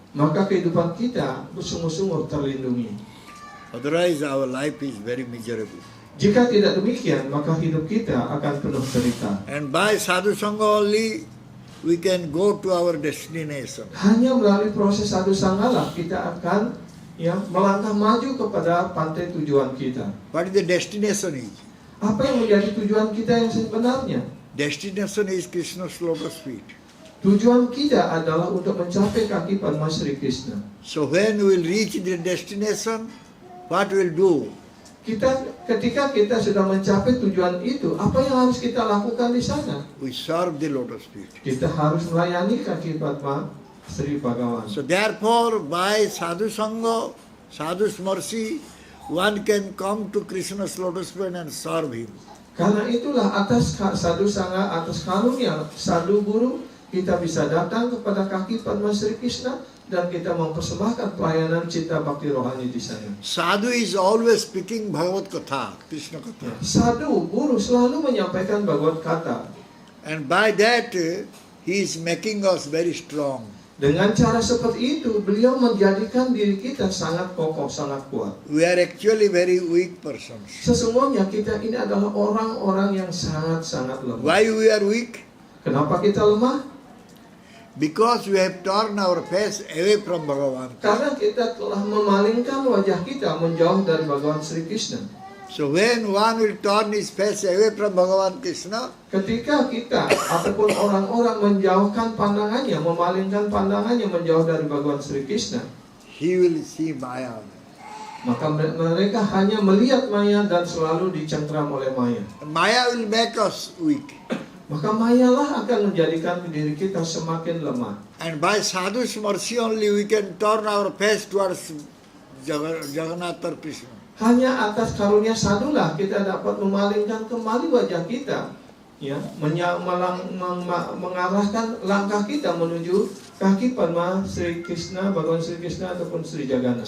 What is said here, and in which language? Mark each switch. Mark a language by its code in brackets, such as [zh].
[id] maka kehidupan kita bersungguh-sungguh terlindungi. [en] Otherwise, our life is very miserable. [id] Jika tidak demikian, maka hidup kita akan penuh derita. [en] And by sadhu sangha only, we can go to our destination. [id] Hanya melalui proses sadhu sangha lah kita akan melangkah maju kepada pantai tujuan kita. [en] What is the destination is? [id] Apa yang menjadi tujuan kita yang sebenarnya? [en] Destination is Krishna's lotus feet. [id] Tujuan kita adalah untuk mencapai kaki Padma Sri Krishna. [en] So when we will reach the destination, what we will do? [id] Ketika kita sudah mencapai tujuan itu, apa yang harus kita lakukan di sana? [en] We serve the lotus feet. [id] Kita harus melayani kaki Padma Sri Bhagawan. [en] So therefore, by sadhu sangha, sadhu's mercy, one can come to Krishna's lotus feet and serve him. [id] Karena itulah atas sadhu sangha, atas karunia sadhu guru, kita bisa datang kepada kaki Padma Sri Krishna dan kita mempersembahkan pelayanan cinta bakti rohani di sana. [en] Sadhu is always speaking Bhagavad Katha, Krishna Katha. [id] Sadhu guru selalu menyampaikan Bhagavad Kata. [en] And by that, he is making us very strong. [id] Dengan cara seperti itu, beliau menjadikan diri kita sangat kokoh, sangat kuat. [en] We are actually very weak persons. [id] Sesungguhnya kita ini adalah orang-orang yang sangat-sangat lemah. [en] Why we are weak? [id] Kenapa kita lemah? [en] Because we have turned our face away from Bhagavan. [id] Karena kita telah memalingkan wajah kita menjauh dari Bhagawan Sri Krishna. [en] So when one will turn his face away from Bhagavan Krishna, [id] Ketika kita ataupun orang-orang menjauhkan pandangannya, memalingkan pandangannya menjauh dari Bhagawan Sri Krishna, [en] he will see Maya. [id] Maka mereka hanya melihat maya dan selalu dicengkram oleh maya. [en] Maya will make us weak. [id] Maka mayalah akan menjadikan diri kita semakin lemah. [en] And by sadhu's mercy only we can turn our face towards Jagannath or Krishna. [id] Hanya atas karunia sadulah kita dapat memalingkan kembali wajah kita, ya, mengarahkan langkah kita menuju kaki Padma Sri Krishna, Bhagawan Sri Krishna ataupun Sri Jagannath.